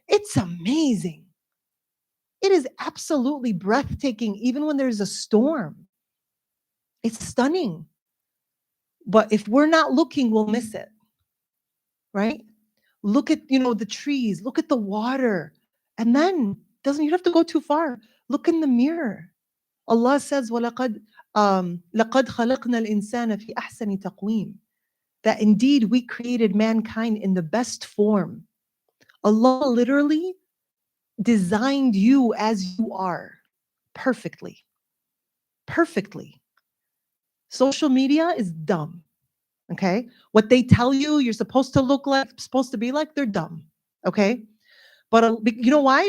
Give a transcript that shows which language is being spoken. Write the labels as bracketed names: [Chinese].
[English] It's amazing. It is absolutely breathtaking, even when there's a storm. It's stunning. But if we're not looking, we'll miss it, right? Look at, the trees, look at the water. And then you don't have to go too far. Look in the mirror. Allah says, [Arabic] وَلَقَدْ لَقَدْ خَلَقْنَا الْإِنسَانَ فِي أَحْسَنِ تَقْوِيمٍ. [English] That indeed we created mankind in the best form. Allah literally designed you as you are perfectly. Perfectly. Social media is dumb. Okay? What they tell you you're supposed to look like, supposed to be like, they're dumb. Okay? But you know why?